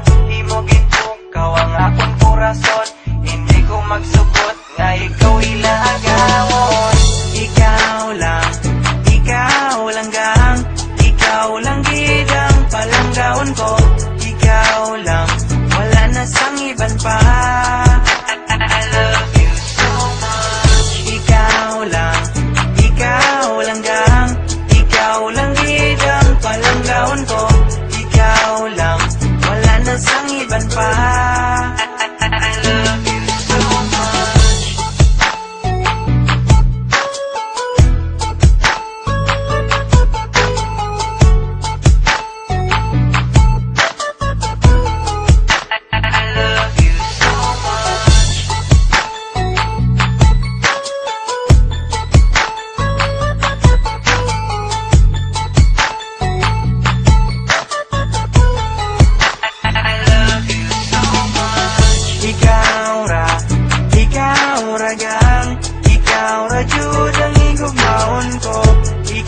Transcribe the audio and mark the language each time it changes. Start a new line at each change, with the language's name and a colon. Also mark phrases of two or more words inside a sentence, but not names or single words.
Hiligaynon: Di mo gitukaw ang akon korason, hindi ko magsugot nga ikaw ilagawon. Ikaw lang gang, ikaw lang gid ang palanggaon ko. Ikaw lang, wala na sang iban pa.
English: I love you so much.
Hiligaynon: Ikaw lang gang, ikaw lang gid ang palanggaon ko. Ikaw lang, wala na sang iban pa.
English: I love you so much. I love you so much. I love you so much.
Cebuano: Ikaw ra gang, ikaw ra jud ang igugmaon ko.